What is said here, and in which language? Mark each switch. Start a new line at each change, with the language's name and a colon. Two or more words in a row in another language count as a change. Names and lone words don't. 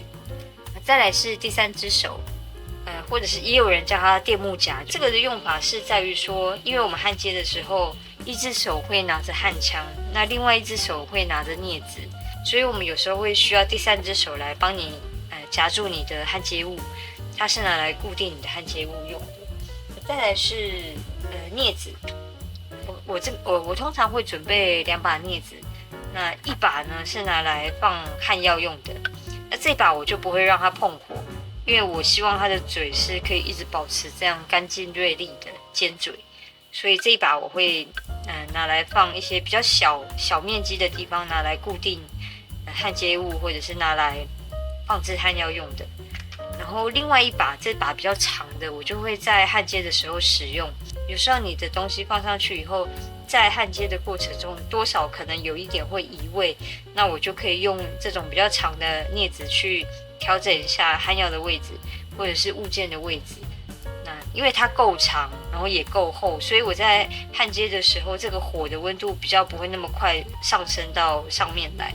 Chinese: 再來是第三隻手，或者是也有人叫它電木夾。這個的用法是在於說，因為我們焊接的時候，一隻手會拿着焊槍，那另外一隻手會拿着鑷子，所以我們有時候會需要第三隻手來幫你夾住你的焊接物，它是拿來固定你的焊接物用的。再來是鑷子，我通常會準備2把鑷子，那一把呢是拿來放焊藥用的，那這把我就不會讓它碰火，因為我希望它的嘴是可以一直保持這樣乾淨銳利的尖嘴，所以這一把我會拿來放一些比較小面積的地方，拿來固定焊接物，或者是拿來放置焊药用的。然後另外一把，這把比較長的，我就會在焊接的時候使用。有時候你的東西放上去以後，在焊接的過程中多少可能有一點會移位，那我就可以用這種比較長的鑷子去調調整一下焊藥的位置，或者是物件的位置。那因為它夠長，然後也夠厚，所以我在焊接的時候，這個火的溫度比較不會那麼快上升到上面來。